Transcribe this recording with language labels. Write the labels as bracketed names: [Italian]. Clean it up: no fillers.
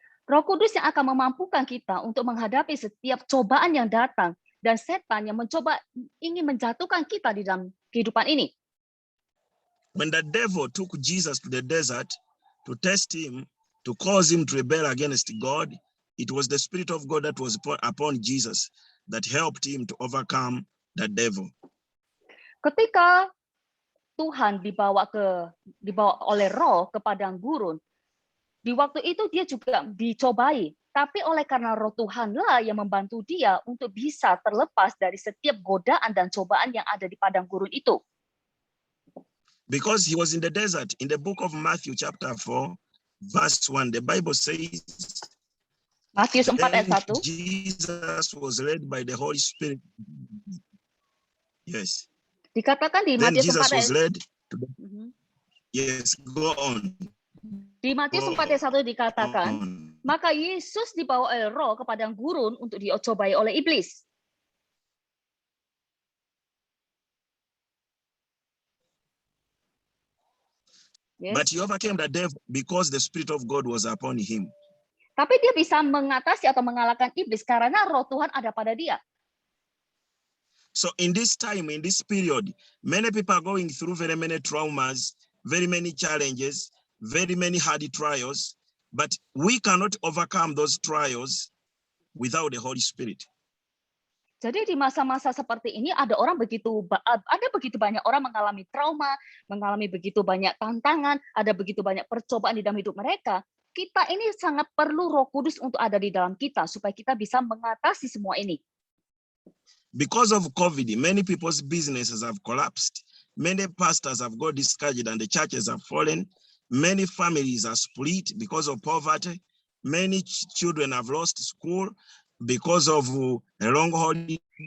[Indonesian] Roh Kudus yang akan memampukan kita untuk menghadapi setiap cobaan yang datang dan setan yang ingin menjatuhkan kita di dalam kehidupan ini. [English] When the devil took Jesus to the desert to test him, to cause him to rebel against God, it was the Spirit of God that was upon Jesus that helped him to overcome the devil. [Indonesian] Ketika Tuhan dibawa oleh Roh ke padang gurun, di waktu itu dia juga dicobai, tapi oleh karena Roh Tuhanlah yang membantu dia untuk bisa terlepas dari setiap godaan dan cobaan yang ada di padang gurun itu. [English] Because he was in the desert. In the book of Matthew chapter 4, verse 1, the Bible says, [Indonesian] Matius 4 ayat 1. [English] Jesus was led by the Holy Spirit. Yes. [Indonesian] Dikatakan di [English] Then [Indonesian] Matius 4 [English] Jesus was [Indonesian] ayat [English] led to the, yes, go on. [Indonesian] Di Matius 4 ayat 1 dikatakan, maka Yesus dibawa oleh Roh ke padang gurun untuk dicobai oleh iblis. [English] Yes. But he overcame the devil because the Spirit of God was upon him. [Indonesian] Tapi dia bisa mengatasi atau mengalahkan iblis karena Roh Tuhan ada pada dia. [English] So in this time, in this period, many people are going through very many traumas, very many challenges, very many hard trials, but we cannot overcome those trials without the Holy Spirit. [Indonesian] Jadi di masa-masa seperti ini ada begitu banyak orang mengalami trauma, mengalami begitu banyak tantangan, ada begitu banyak percobaan di dalam hidup mereka. Kita ini sangat perlu Roh Kudus untuk ada di dalam kita supaya kita bisa mengatasi semua ini. [English] Because of COVID, many people's businesses have collapsed. Many pastors have got discouraged and the churches have fallen. Many families are split because of poverty. Many children have lost school because of a long holiday.